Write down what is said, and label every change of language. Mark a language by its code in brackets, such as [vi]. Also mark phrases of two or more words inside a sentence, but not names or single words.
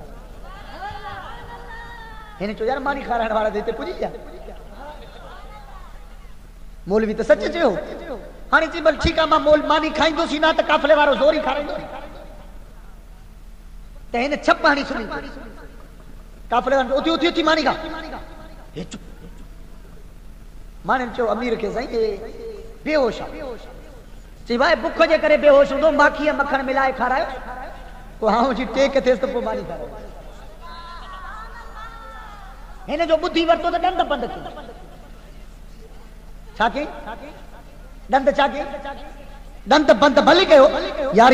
[sd] हिन चयो यार मानी खाराइण वारा त हिते पुॼी विया मौलवी त सच चयो हाणे चई भल ठीकु आहे मां मानी खाईंदुसि न त काफ़िले वारो ज़ोर ई खाराईंदो त हिन छप हणी सुनी काफ़िले वारनि उथी उथी उथी मानी खा हे चुप माने चयो अमीर खे साईं बेहोश आहे चई भाई बुख जे करे बेहोश हूंदो माखीअ मखण मिलाए खारायो पोइ हां जी टेक थिएसि त पोइ मानी खारायो हिन जो बुद्धि वरितो त ॾंद बंदि कई छा कई ॾंद छा कई ॾंद बंदि भली कयो यारी